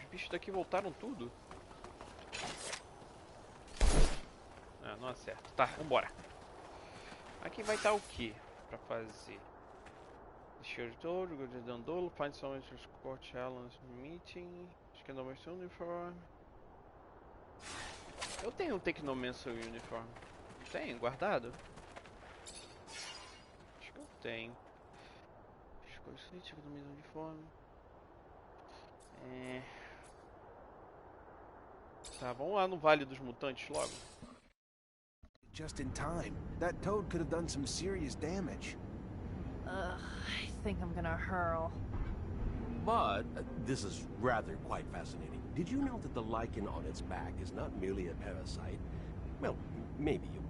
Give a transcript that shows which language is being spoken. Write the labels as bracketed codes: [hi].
[pt] Daqui voltaram tudo? Ah, não acerta. Tá, vambora. Aqui vai estar o que pra fazer? Jogo de [en] Dandolo, find someone to escort challenge meeting. Technomancer uniform. [pt] Eu tenho um Technomancer uniform. Tem guardado? Acho que eu tenho. Escolha Technomancer uniforme. Tá, vamos lá no Vale dos Mutantes logo. [en] Just in time. That toad could have done some serious damage. I think I'm gonna hurl. But this is rather quite fascinating. Did you know that the lichen on its back is not merely a parasite? Well, maybe.